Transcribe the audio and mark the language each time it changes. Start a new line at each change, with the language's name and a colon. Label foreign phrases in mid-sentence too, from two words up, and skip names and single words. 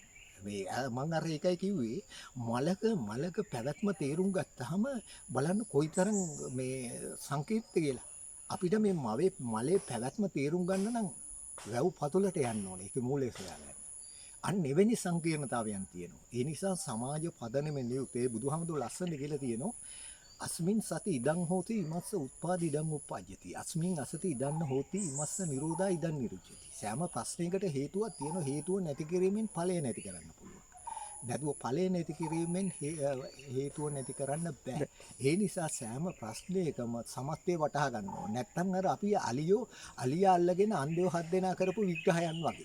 Sinhala: මේ මම අර ඒකයි කිව්වේ මලක පැවැත්ම තේරුම් ගත්තාම බලන්න කොයිතරම් මේ සංකීර්ණ කියලා. අපිට මේ මලේ පැවැත්ම තේරුම් ගන්න නම් වැව් පතුලට යන්න ඕනේ. ඒක මූලයේ සොයාගන්න. අන්න එවැනි සංකීර්ණතාවයන් තියෙනවා. ඒ නිසා සමාජ පදනමෙන් යුක්තේ බුදුහාමුදුරුවෝ ලස්සන කියලා තියෙනවා.
Pali: අස්මින් සති ඉදං හෝති ඉමස්ස උත්පාදි ඉදං උප්පජ්ජති. අස්මින් අසති ඉදන්න හෝති ඉමස්ස නිරෝධා ඉදං නිරුච්චති.
Sinhala: සෑම ප්‍රශ්නයකට හේතුවක් තියෙනවා. හේතුව නැති කිරීමෙන් ඵලය නැති කරන්න පුළුවන්. නැතුව ඵලය නැති කිරීමෙන් හේතුව නැති කරන්න බෑ. ඒ නිසා සෑම ප්‍රශ්නයකම සමස්තය වටහා ගන්න ඕනේ. නැත්නම් අර අපි අලියා අල්ලගෙන අන්ධයෝ හත් දෙනා කරපු විග්‍රහයන් වගේ.